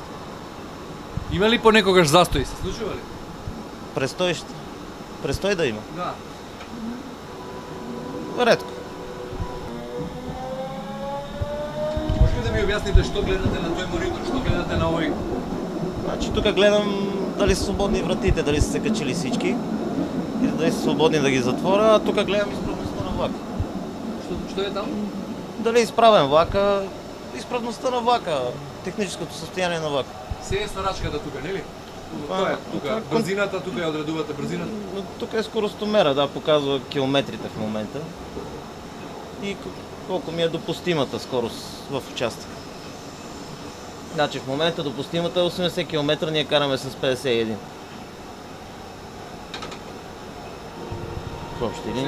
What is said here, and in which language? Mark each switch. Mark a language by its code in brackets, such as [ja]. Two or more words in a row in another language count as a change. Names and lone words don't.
[mk] Има ли понекогаш застои? Се случува ли? [bg] Престой да има. Да. Редко. [mk] Може ли да ми објасните што гледате на тој монитор, што гледате на овој? [bg] Значи тук гледам дали са свободни вратите, дали са се качили всички. И дали са свободни да ги затворя, а тук гледам изправността на влака. [mk] Што е там? [bg] Дали е изправен влака, изправността на влака, техническото състояние на влака. [mk] Се е сварачката тука, нели? Тоа е тука. Брзината, тука ја одредувате брзината. [bg] Тук е скоростомера, да, показва километрите в момента. И колко ми е допустимата скорост в участък. Значи в момента допустимата е 80 км, ние караме с 51. В общи линии.